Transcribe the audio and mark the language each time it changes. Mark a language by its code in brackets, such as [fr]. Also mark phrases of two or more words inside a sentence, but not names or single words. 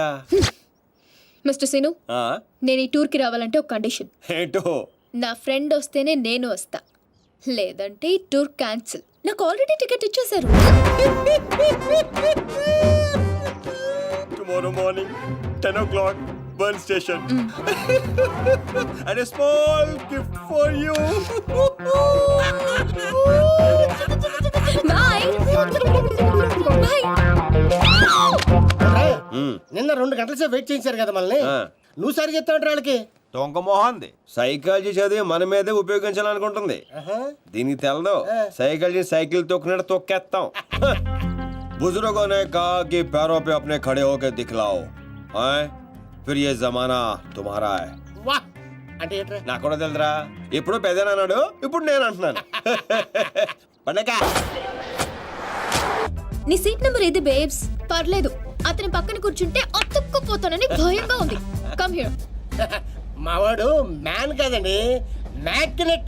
[te] మిస్టర్ సీను, నేను ఈ టూర్ కి రావాలంటే ఒక కండిషన్. ఏంటో? నా ఫ్రెండ్ వస్తేనే నేను వస్తా, లేదంటే ఈ టూర్ క్యాన్సిల్. నాకు ఆల్రెడీ టికెట్ ఇచ్చేశారు. [en] tomorrow morning 10 o'clock బర్న్ స్టేషన్. అండ్ a small gift for you. [te] బాయ్. నిన్న 2 గంటల సేపు వెయిట్ చేయించారు కదా మనల్ని. నువ్వు సరి చెప్తావు వాళ్ళకి. దొంగ మొహంది. సైకాలజీ చదివి మన మీదే ఉపయోగించాలనుకుంటుంది. దీనికి తెలదు. సైకాలజీ సైకిల్ తొక్కినట్టు తొక్కేస్తాం. [hi] बुजुर्गों ने कहा कि पैरों पे अपने खड़े होकर दिखलाओ, फिर ये जमाना तुम्हारा है. [te] వాహ్ అంటే ఏంట్రా? నాకు కూడా తెలుదురా. ఇప్పుడు పెద్దనా అన్నాడు, ఇప్పుడు నేను అంటున్నాను. పండగ. నీ [en] seat number [te] ఇది బేబ్స్. పర్లేదు, అతని పక్కన కూర్చుంటే అతుక్కుపోతానని భయంగా ఉంది. [en] come here. [te] మావాడు మ్యాన్ కదండి, మ్యాగ్నెట్.